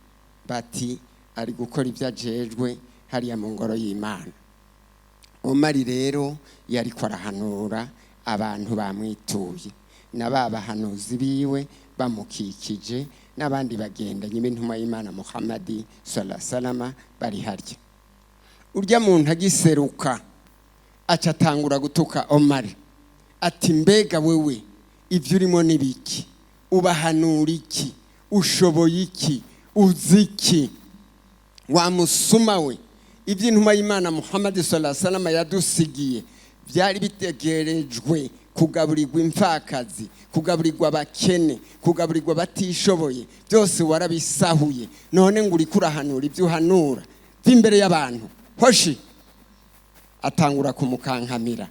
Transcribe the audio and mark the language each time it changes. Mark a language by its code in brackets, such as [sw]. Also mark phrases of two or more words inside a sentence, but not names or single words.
[rn] Bati ari gukora ibyo ajejwe hariya mu ngoro y'Imana. Omari rero yariko arahanura abantu bamwituye na babahanuzi biwe bamukikije n'abandi bagendanye b'intumwa y'Imana Muhammad [ar] صلى الله عليه وسلم [rn] bari harya. Urya muntu agiseruka aca atangura gutuka Omari ati mbega wewe ivyo urimo nibiki, ubahanura iki, ushoboye iki, uziki, wa musuma we, ivyo intumwa y'Imana Muhammad [ar] صلى الله عليه وسلم [rn] yadusigiye vyari bitegerejwe kugaburirwa imfakazi, kugaburirwa abakene, kugaburirwa abatishoboye, byose warabisahuye, none ngo uri kurahanura ivyo uhanura vy'imbere y'abantu. Hoshi atangura kumukankamira.